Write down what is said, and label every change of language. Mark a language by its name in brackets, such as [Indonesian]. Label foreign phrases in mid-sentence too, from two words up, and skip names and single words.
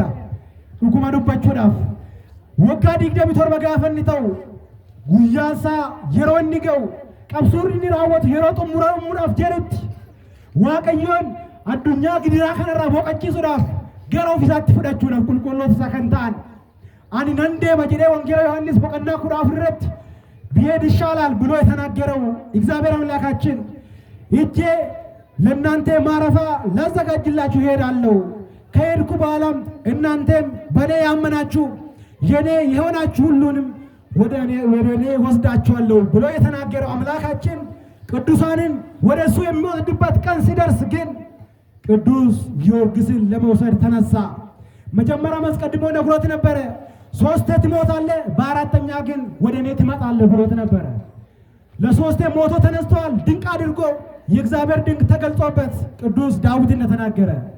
[Oromo] Dhuguma dubbachuudhaaf waggaa 27 gaafa inni ta'u guyyaasaa yeroo inni ga'u qabsuurri inni raawwatu yeroo xumuramuudhaaf jedhutti waaqayyoon addunyaa gidiraa kanarraa boqachiisuudhaaf gara ofiisaatti fudhachuudhaaf qulqulloota isaa kan ta'an ani nan deema jedhee wangeela Yohaannis boqonnaa 14 irratti [Amharic] ብሄድ ይሻላል ብሎ የተናገረው እግዚአብሔር አምላካችን ሂጄ ለእናንተ ማረፊያ ላዘጋጅላችሁ እሄዳለሁ ከሄድኩ በኋላም እናንተም በእኔ ያመናችሁ የኔ የሆናችሁ ሁሉንም ወደ እኔ ወስዳችኋለሁ ብሎ የተናገረው አምላካችን ቅዱሳንን ወደ እሱ የሚወስድበት ቀን ሲደርስ ግን ቅዱስ ጊዮርጊስን ለመውሰድ ተነሳ። መጀመሪያ አስቀድሞ ነግሮት ነበረ። 3 ትሞታለህ በአራተኛ ግን ወደ እኔ ትመጣለህ ብሎት ነበረ። ለ3 ሞቶ ተነስቷል። ድንቅ አድርጎ የእግዚአብሔር ድንቅ ተገልጾበት ቅዱስ ዳዊት እንደተናገረ